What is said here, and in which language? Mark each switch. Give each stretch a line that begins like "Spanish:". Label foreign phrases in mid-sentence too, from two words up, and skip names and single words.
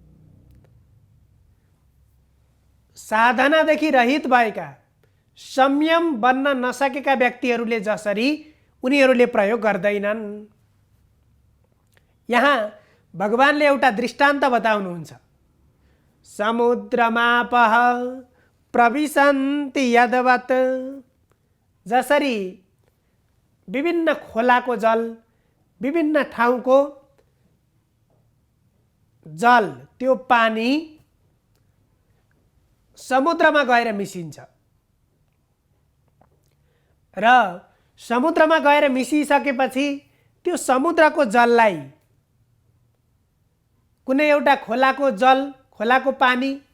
Nepali: साधनादेखि रहित भएका संयम बन्न नसकेका व्यक्तिहरूले जसरी उनीहरूले प्रयोग गर्दैनन्। यहाँ भगवानले एउटा दृष्टान्त बताउनुहुन्छ।
Sanskrit: समुद्रमापः प्रविशन्ति यद्वत्,
Nepali: जसरी विभिन्न खोलाको जल, विभिन्न ठाउँको जल, त्यो पानी समुद्रमा गएर मिसिन्छ र समुद्रमा गएर मिसिसकेपछि त्यो समुद्रको जललाई कुनै एउटा खोलाको जल, खोलाको पानी